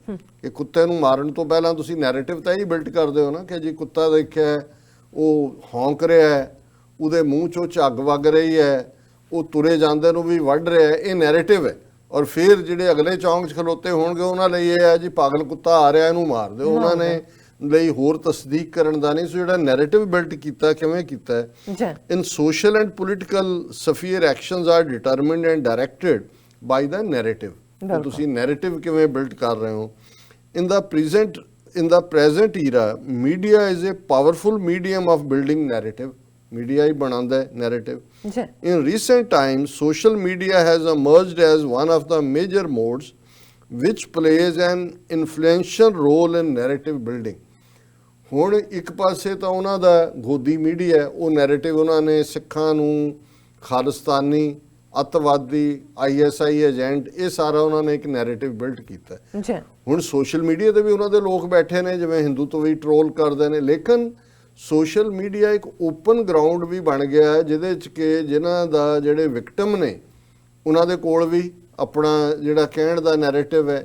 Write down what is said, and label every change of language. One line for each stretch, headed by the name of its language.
Punjabi: ਕਿ ਕੁੱਤੇ ਨੂੰ ਮਾਰਨ ਤੋਂ ਪਹਿਲਾਂ ਤੁਸੀਂ ਨੈਰੇਟਿਵ ਤਾਂ ਹੀ ਬਿਲਡ ਕਰਦੇ ਹੋ ਨਾ ਕਿ ਜੀ ਕੁੱਤਾ ਦੇਖਿਆ, ਉਹ ਹੌਂਕ ਰਿਹਾ ਹੈ, ਉਹਦੇ ਮੂੰਹ 'ਚੋਂ ਝੱਗ ਵਗ ਰਹੀ ਹੈ, ਉਹ ਤੁਰੇ ਜਾਂਦੇ ਨੂੰ ਵੀ ਵੱਢ ਰਿਹਾ ਹੈ, ਇਹ ਨੈਰੇਟਿਵ ਹੈ। ਔਰ ਫਿਰ ਜਿਹੜੇ ਅਗਲੇ ਚੌਂਕ 'ਚ ਖਲੋਤੇ ਹੋਣਗੇ ਉਹਨਾਂ ਲਈ ਇਹ ਹੈ ਜੀ ਪਾਗਲ ਕੁੱਤਾ ਆ ਰਿਹਾ, ਇਹਨੂੰ ਮਾਰ ਦਿਓ। ਉਹਨਾਂ ਨੇ ਲਈ ਹੋਰ ਤਸਦੀਕ ਕਰਨ ਦਾ ਨਹੀਂ। ਸੋ ਜਿਹੜਾ ਨੈਰੇਟਿਵ ਬਿਲਡ ਕੀਤਾ, ਕਿਵੇਂ ਕੀਤਾ ਹੈ, ਜੀ
English: in social and political sphere actions are determined and directed by the narrative।
Punjabi: ਕਿ ਤੁਸੀਂ narrative ਕਿਵੇਂ ਬਿਲਡ ਕਰ ਰਹੇ ਹੋ।
English: in the present era media is a powerful medium of building narrative।
Punjabi: media ਹੀ ਬਣਾਉਂਦਾ ਹੈ narrative। ਜੀ
English: in recent times social media has emerged as one of the major modes which plays an influential role in narrative building।
Punjabi: ਹੁਣ ਇੱਕ ਪਾਸੇ ਤਾਂ ਉਹਨਾਂ ਦਾ ਗੋਦੀ media, ਉਹ ਨੈਰੇਟਿਵ ਉਹਨਾਂ ਨੇ ਸਿੱਖਾਂ ਨੂੰ ਖਾਲਿਸਤਾਨੀ, ਅੱਤਵਾਦੀ, ISI ਏਜੰਟ, ਇਹ ਸਾਰਾ ਉਹਨਾਂ ਨੇ ਇੱਕ ਨੈਰੇਟਿਵ ਬਿਲਡ ਕੀਤਾ। ਜੀ ਹੁਣ ਸੋਸ਼ਲ ਮੀਡੀਆ ਤੇ ਵੀ ਉਹਨਾਂ ਦੇ ਲੋਕ ਬੈਠੇ ਨੇ ਜਿਵੇਂ ਹਿੰਦੂਤਵੀ ਟਰੋਲ ਕਰਦੇ ਨੇ, ਲੇਕਿਨ ਸੋਸ਼ਲ ਮੀਡੀਆ ਇੱਕ ਓਪਨ ਗਰਾਊਂਡ ਵੀ ਬਣ ਗਿਆ ਹੈ ਜਿਹਦੇ 'ਚ ਕਿ ਜਿਨ੍ਹਾਂ ਦਾ ਜਿਹੜੇ ਵਿਕਟਮ ਨੇ ਉਹਨਾਂ ਦੇ ਕੋਲ ਵੀ ਆਪਣਾ ਜਿਹੜਾ ਕਹਿਣ ਦਾ ਨੈਰੇਟਿਵ ਹੈ।